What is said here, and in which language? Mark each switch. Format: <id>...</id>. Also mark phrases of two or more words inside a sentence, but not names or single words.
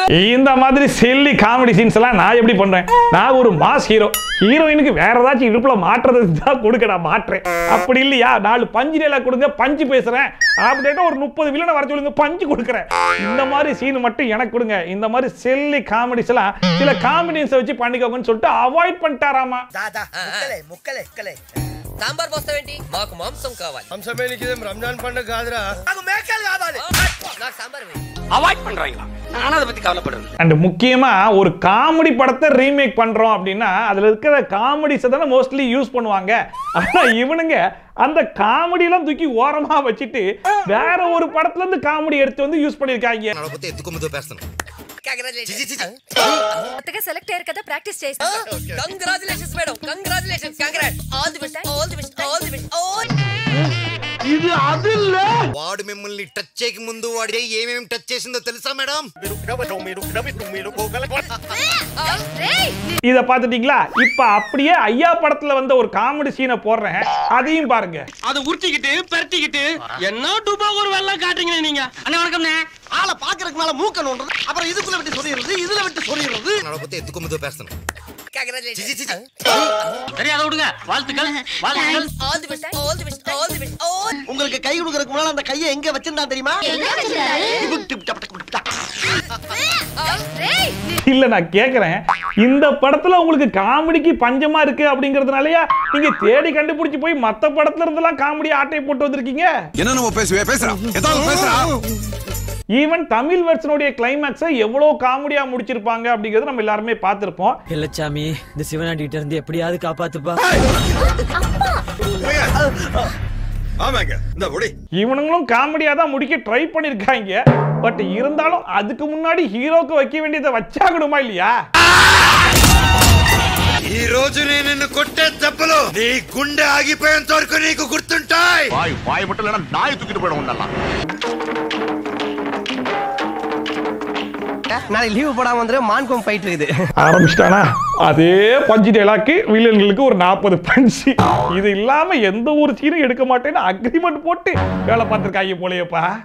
<ta>இந்த மாதிரி செல்லி காமெடி சீன்ஸ் எல்லாம் நான் எப்படி பண்றேன்? நான் ஒரு</ta> <en>mass hero,</en> <ta>ஹீரோயினுக்கு வேற ஏதாச்சும் இடுப்புல மாட்டுறதுக்கு தான் கொடுக்க நான் மாட்டுறேன். அப்படி இல்லையா, 4</ta> <en>punch dialogue</en> <ta>கொடுங்க, பஞ்சு பேசுறேன் அப்படின்னா ஒரு 30 வில்லனை வர சொல்லுங்க, பஞ்சு கொடுக்குறேன். இந்த மாதிரி சீன் மட்டும் எனக்கு கொடுங்க. இந்த மாதிரி செல்லி காமெடிஸ் எல்லாம் சில காமெடியன்ஸை வச்சு பண்ணிக்கோங்கன்னு சொல்லிட்டு அவாய்ட் பண்ணிட்டாராமா.</ta> <te>ముక్కలే సాంబార్ పోస్తావేంటి? మాకు మాంసం కావాలి. మాంసమే నీకు రంజాన్ పండుగ కాదురా. నాకు మేకలు కావాలి. నాకు సాంబార్ వేయండి.</te> <ta>அவாய்ட் பண்றாங்களா? நான் அதை பத்தி கவலைப்படுறேன். அண்ட் முக்கியமா ஒரு காமெடி படத்தை ரீமேக் பண்றோம் அப்படின்னா அதுல இருக்கிற காமெடிஸை தானே</ta> <en>mostly use</en> <ta>பண்ணுவாங்க. ஆனா இவனுங்க அந்த காமெடியெல்லாம் தூக்கி ஓரமா வச்சுட்டு வேற ஒரு படத்துல இருந்து காமெடி எடுத்து வந்து யூஸ் பண்ணிருக்காங்க.</ta> <te>కొత్తగా సెలెక్ట్ అయ్యారు కదా, ప్రాక్టీస్ చేస్తాం.</te> <en>congratulations madam, congratulations, congrats, all the best, all the best, all the best.</en> <te>ఇది అదిల్ల వాడు మిమ్మల్ని టచ్ చేయక ముందు వాడి ఏమేం టచ్ చేసిందో తెలుసా మేడం?</te> <ta>இத பாத்துட்டீங்களா? இப்ப அப்படியே ஐயா படத்துல வந்த ஒரு காமெடி சீனை போடுறேன், அதையும் பாருங்க. அதை உருட்டிக்கிட்டு பெரட்டிக்கிட்டு என்ன டூபா ஒரு வெள்ளம் காட்டுறீங்க நீங்க. அண்ணே வணக்கம்ண்ணே. ஆளை பாக்குறதுக்கு மேல மூக்க நோண்டுறது, அப்புறம் இதுக்குள்ள விட்டு சொல்லிடுறது, இதுல விட்டு சொல்லிடுறது. நான் பத்தி எதுக்குமதோ பேசணும். சரி அதை விடுங்க. வாழ்த்துக்கள், வாழ்த்துக்கள்.</ta> <en>all the best, all the best, all the best.</en> <ta>உங்களுக்கு கை கொடுக்கறதுக்கு முன்னால அந்த கையை எங்க வச்சிருந்தா தெரியுமா? இல்ல நான் கேக்குறேன், இந்த படத்துல உங்களுக்கு காமெடிக்கு பஞ்சமா இருக்கு அப்படிங்கறதுனாலயா நீங்க தேடி கண்டுபிடிச்சு போய் மத்த படத்துல இருந்தெல்லாம் காமெடி ஆட்டை போட்டு வந்திருக்கீங்க? என்ன நம்ம பேசுறோம் ஏதாவது பேசுறோம். ஈவன் தமிழ் வெர்ஷனுடைய கிளைமாக்ஸை எவ்வளவு காமெடியா முடிச்சிருப்பாங்க அப்படிங்கறது நம்ம எல்லாருமே பார்த்திருப்போம். இல்லச்சாமி, இந்த சிவனாண்டி கிட்ட இருந்து எப்படியாவது காப்பாத்துப்பா. ஆமாங்க, இந்த ஒடி இவனுங்களும் காமெடியா தான் முடிக்க ட்ரை பண்ணிருக்காங்க. பட் இருந்தாலும் அதுக்கு முன்னாடி ஹீரோக்கு வைக்க வேண்டியதை வச்சாகணுமா இல்லையா?</ta> <te>ఈ రోజు నేను నిన్ను కొట్టే దెబ్బలు నీ గుండె ఆగిపోయేంత వరకు నీకు గుర్తుంటాయి.</te> <ta>வாய் மட்டும் இல்லனா நாய் தூக்கிட்டு போய்டும் உன்னலாம். நான் லீவ் போடாம வந்து மான்கோம் ஃபைட் இருக்குது. ஆரம்பிச்சிட்டானா? அதே</ta> <en>punch dialogue,</en> <ta>வில்லன்களுக்கு ஒரு 40 பஞ்சு. இது இல்லாம எந்த ஒரு சீனும் எடுக்க மாட்டேன்னு அக்ரிமெண்ட் போட்டு வேலை பார்த்திருக்காங்க போலயேப்பா.</ta>